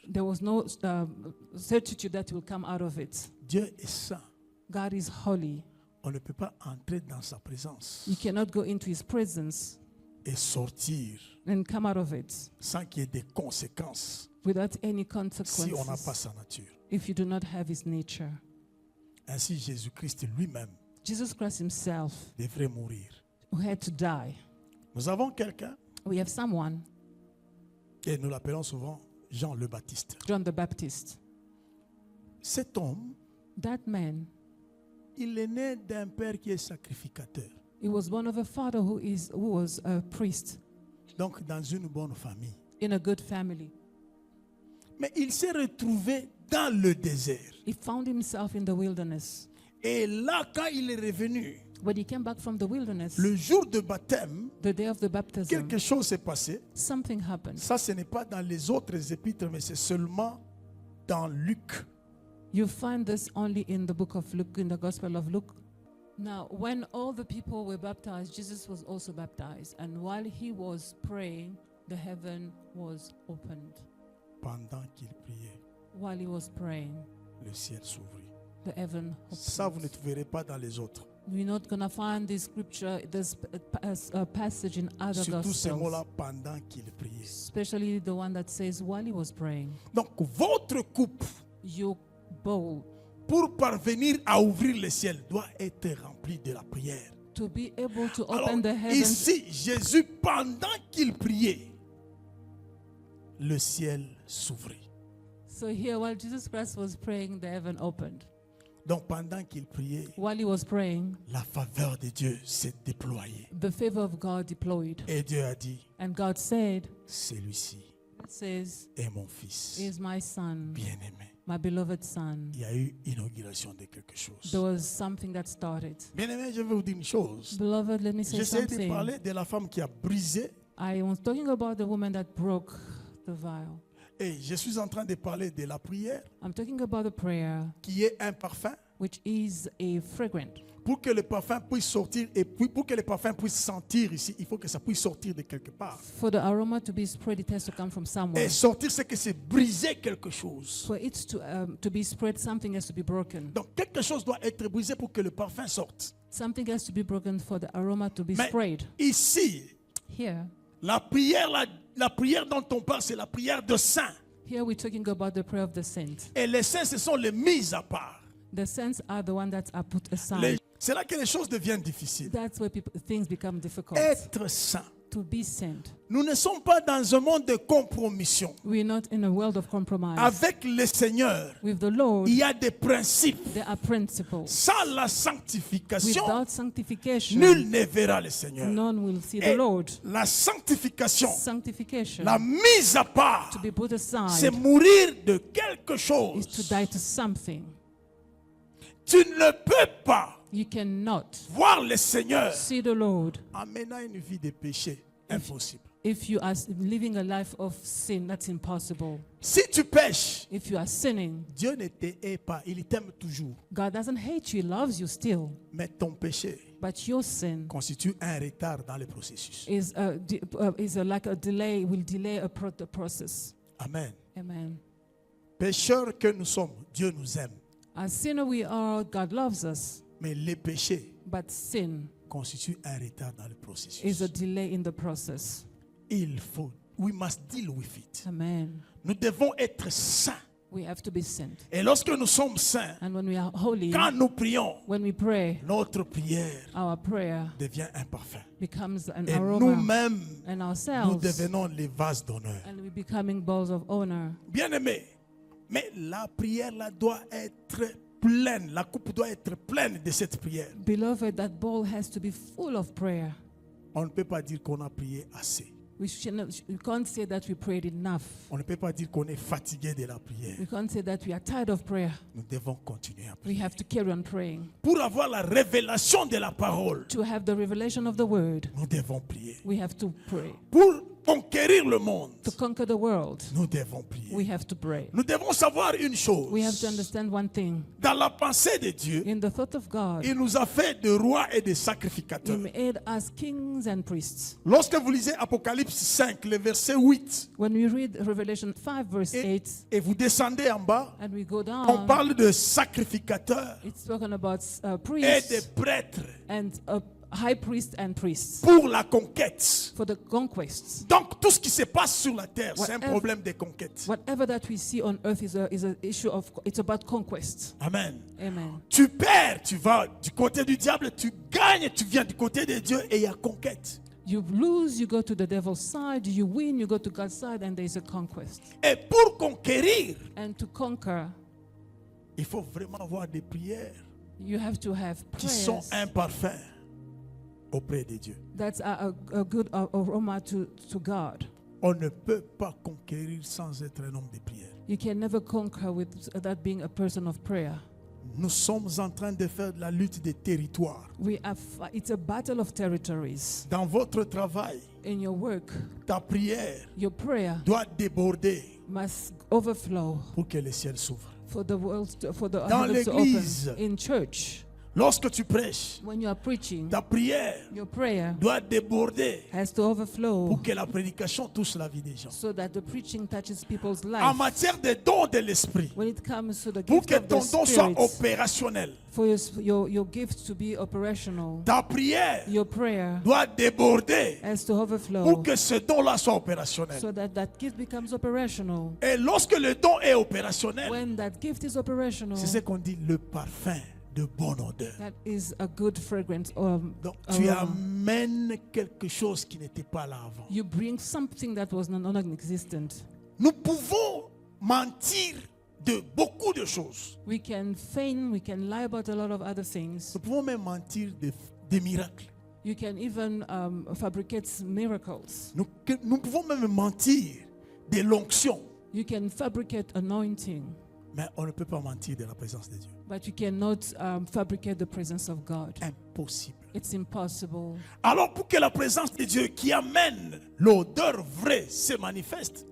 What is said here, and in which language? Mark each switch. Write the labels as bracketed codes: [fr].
[en] there was no certitude that he will come out of it. [fr] Dieu est saint. [en] God is holy. [fr] On ne peut pas entrer dans sa présence [en] You cannot go into his presence [fr] et sortir [en] and come out of it [fr] sans qu'il y ait des conséquences [en] without any [fr] si on n'a pas [en] consequences [fr] sa nature. [en] if you do not have his nature. [fr] Ainsi, Jésus-Christ lui-même [en] Jesus Christ himself, [fr] devrait mourir. [en] who had to die. [fr] Nous avons quelqu'un, [en] We have someone, [fr] et nous l'appelons souvent Jean le Baptiste. [en] John the Baptist. [fr] Cet homme, [en] That man, [fr] il est né d'un père qui est sacrificateur. [en] he was born of a father who was a priest [fr] Donc, dans une bonne famille. [en] in a good family. [fr] Mais il s'est retrouvé dans le désert. [en] He found himself in the wilderness. [fr] Et là, quand il est revenu, [en] When he came back from the wilderness, [fr] le jour de baptême, [en] the day of the baptism, [fr] quelque chose s'est passé. [en] something happened. [fr] Ça, ce n'est pas dans les autres épîtres, mais c'est seulement dans Luc. [en] You find this only in the book of Luke, in the Gospel of Luke. Now, when all the people were baptized, Jesus was also baptized. And while he was praying, the heaven was opened. [fr] Pendant qu'il priait, [en] While he was praying, [fr] le ciel s'ouvrit. [en] the heaven [fr] Ça, vous ne [en] opened. [fr] verrez pas dans les autres. [en] We're not going to find this scripture, this passage in other [fr] Surtout ces [en] gospels, [fr] mots-là pendant qu'il priait. [en] especially the one that says while he was praying. [fr] Donc, votre coupe, [en] Your bowl, [fr] pour parvenir à ouvrir le ciel, doit être remplie de la prière. [en] to be able to [fr] Alors, [en] open the heavens. [fr] ici, Jésus, pendant qu'il priait, le ciel s'ouvrit. [en] So here, while Jesus Christ was praying, the heaven opened. [fr] Donc, pendant qu'il priait, [en] While he was praying, [fr] la faveur de Dieu s'est déployée. [en] the favor of God deployed. [fr] Et Dieu a dit, [en] And God said, [fr] celui-ci [en] it says, [fr] est mon fils [en] is my son, [fr] bien-aimé. [en] my beloved son. [fr] Il y a eu inauguration de quelque chose. [en] There was something that started. [fr] Bien-aimé, je vais vous dire une chose. [en] Beloved, let me say [fr] J'essaie de [en] something. [fr] parler de la femme qui a brisé [en] I was talking about the woman that broke the vial. [fr] et je suis en train de parler de la prière [en] I'm talking about the prayer, [fr] qui est un parfum [en] which is a fragrant. [fr] pour que le parfum puisse sortir et puis pour que le parfum puisse sentir ici, il faut que ça puisse sortir de quelque part. [en] For the aroma to be spread, it has to come from somewhere. [fr] Et sortir, c'est que c'est briser quelque chose. [en] For it to be spread, something has to be broken. [fr] Donc quelque chose doit être brisé pour que le parfum sorte. [en] Something has to be broken for the aroma to be [fr] Mais [en] sprayed. [fr] ici, [en] Here, [fr] la prière dont on parle, c'est la prière de saint. [en] here we're talking about the prayer of the saint. [fr] Et les saints, ce sont les mises à part. [en] The saints are the ones that are put aside. [fr] C'est là que les choses deviennent difficiles. [en] That's where things become difficult. [fr] Être saint. [en] To be saint. [fr] Nous ne sommes pas dans un monde de compromission. [en] We're not in a world of compromise. [fr] Avec le Seigneur, [en] With the Lord, [fr] il y a des principes. [en] there are principles. [fr] Sans la sanctification, [en] Without sanctification, [fr] nul ne verra le Seigneur. [en] none will see the [fr] Et [en] Lord. [fr] la sanctification, [en] Sanctification, [fr] la mise à part, [en] to be put [fr] c'est [en] aside, [fr] mourir de quelque [en] is [fr] chose. [en] to die to something. [fr] Tu ne peux pas [en] You cannot [fr] voir le Seigneur [en] see the Lord [fr] en menant une vie de péché. Impossible. [en] if you are living a life of sin. That's impossible. [fr] Si tu pêches, [en] If you are sinning, [fr] Dieu ne te hait pas, il t'aime toujours. [en] God doesn't hate you, He loves you still. [fr] Mais ton péché [en] But your sin [fr] constitue un retard dans le processus. [en] like a delay, will delay the process. [fr] Amen. [en] Amen. [fr] Pécheurs que nous sommes, Dieu nous aime. [en] As sinner we are, God loves us. [fr] Mais les péchés [en] But sin [fr] constituent un retard dans le processus. [en] is a delay in the process. We must deal with it. Amen. [fr] Nous devons être saints. [en] We have to be saint. [fr] Et lorsque nous sommes saints, [en] And when we are holy, [fr] quand nous prions, [en] when we pray, [fr] notre prière [en] our prayer [fr] devient un parfum. [en] becomes an [fr] Et [en] aroma. [fr] nous-mêmes, [en] And [fr] nous [en] ourselves, [fr] devenons les vases d'honneur. [en] and we becoming bowls of honor. [fr] Bien-aimés, mais la prière là doit être pleine. La coupe doit être pleine de cette prière. [en] Beloved, that bowl has to be full of prayer. [fr] On ne peut pas dire qu'on a prié assez. [en] We can't say that we prayed enough. [fr] On ne peut pas dire qu'on est fatigué de la prière. [en] We can't say that we are tired of prayer. [fr] Nous devons continuer à [en] We [fr] prier. [en] have to carry on praying. [fr] Pour avoir la révélation de la parole, [en] To have the revelation of the word, [fr] nous devons prier. [en] we have to pray. [fr] Pour conquérir le monde, [en] To conquer the world, [fr] nous devons prier. [en] we have to pray. [fr] Nous devons savoir une [en] We have to [fr] chose. [en] understand one thing. [fr] Dans la pensée de Dieu, [en] In the thought of God, [fr] il nous a fait de rois et de [en] He [fr] sacrificateurs. [en] made us kings and priests. [fr] Lorsque vous lisez Apocalypse 5, le verset 8, [en] When we read Revelation 5, verse 8, [fr] et vous descendez en bas, [en] and we go [fr] on [en] down, [fr] parle de sacrificateurs [en] it's talking about [fr] et de [en] priests [fr] prêtres [en] and high priests and priests [fr] pour la conquête. [en] for the conquests. [fr] Donc tout ce qui se passe sur la terre, c'est un [en] Whatever- [fr] problème de conquête. [en] Whatever that we see on earth is an issue of, it's about conquest. [fr] Amen. [en] Amen. [fr] Tu perds, tu vas du côté du diable, tu gagnes, tu viens du côté de Dieu et il y a conquête. [en] You lose, you go to the devil's side. You win, you go to God's side, and there's a conquest. [fr] Et pour conquérir, [en] And to conquer, [fr] il faut vraiment avoir des prières [en] you have to have [fr] qui sont [en] prayers [fr] un parfum auprès de Dieu. [en] that's a good aroma to God. [fr] On ne peut pas conquérir sans être un homme de prière. [en] You can never conquer with that being a person of prayer. [fr] Nous sommes en train de faire de la lutte des territoires. [en] It's a battle of territories. [fr] Dans votre travail, [en] In your work, [fr] ta prière [en] your prayer [fr] doit déborder [en] must overflow [fr] pour que le ciel s'ouvre. [en] for the world, for the [fr] Dans [en] heavens to open. [fr] l'église. [en] In church, [fr] Lorsque tu prêches, [en] When you are preaching, [fr] ta prière [en] your prayer [fr] doit déborder [en] has to overflow [fr] pour que la prédication touche la vie des gens. [en] so that the preaching touches people's [fr] En [en] life. [fr] matière des dons de l'esprit, [en] When it comes to the [fr] pour [en] gift [fr] que [en] of the [fr] ton don soit [en] Spirit, [fr] opérationnel, [en] for your gift to be operational, [fr] ta prière [en] your prayer [fr] doit déborder [en] has to [fr] pour [en] overflow [fr] que ce don-là soit opérationnel. [en] so that that gift becomes operational. [fr] Et lorsque le don est opérationnel, [en] When that gift is operational, [fr] c'est ce qu'on dit le parfum de bonne odeur. [en] that is a good fragrance. [fr] Donc tu [en] Aroma. [fr] amènes quelque chose qui n'était pas là avant. [en] You bring something that was non-existent. [fr] Nous pouvons mentir de beaucoup de choses. [en] We can feign, we can lie about a lot of other things. [fr] Nous pouvons même mentir des miracles. [en] You can even fabricate miracles. [fr] Nous pouvons même mentir de l'onction. [en] You can fabricate anointing, [fr] Mais on ne peut pas mentir de la présence de Dieu. [en] but you cannot fabricate the presence of God. [fr] Impossible. [en] It's impossible. [fr] Alors pour que la présence de Dieu qui amène l'odeur vraie se manifeste,